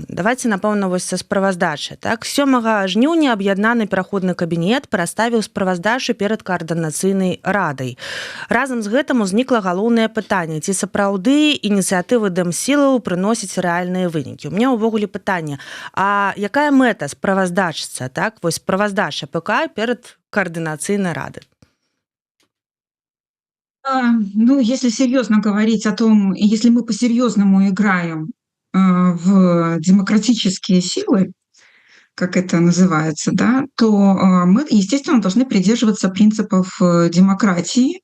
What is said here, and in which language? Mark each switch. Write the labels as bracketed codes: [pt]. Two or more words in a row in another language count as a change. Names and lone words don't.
[be] Давайте, напэўна, вось са справаздачы. 7 жніўня аб'яднаны пераходны кабінет праставіў справаздачу перад каардынацыйнай радай. Разам з гэтым узнікла галоўнае пытанне, ці сапраўды ініцыятывы дэмсілаў прыносяць рэальныя вынікі. У мяне ўвогуле пытанне, а якая мэта справаздачыцца, вось справаздача ПК перад [ru] координационной Рады? Если серьезно говорить о том, если мы по-серьезному играем в демократические силы, как это называется, да, то мы, естественно, должны придерживаться принципов демократии.